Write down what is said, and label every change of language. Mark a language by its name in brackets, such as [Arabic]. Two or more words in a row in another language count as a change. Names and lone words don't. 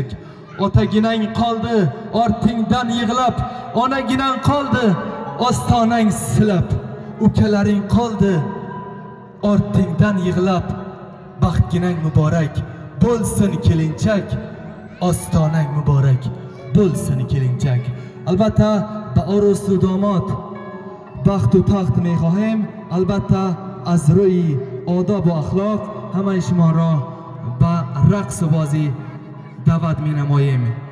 [Uzbek] Otaginang qoldi ortingdan yig'lab, onaginang qoldi ostonang silab, ukalaring qoldi ortingdan yig'lab. Baxtginang muborak bo'lsin kelinchak, ostonang muborak bo'lsin kelinchak. [Persian] البته به عروس و داماد بخت و تخت می‌خواهیم. البته از روی آداب و اخلاق همه شما را به رقص و بازی دعوت می‌نماییم.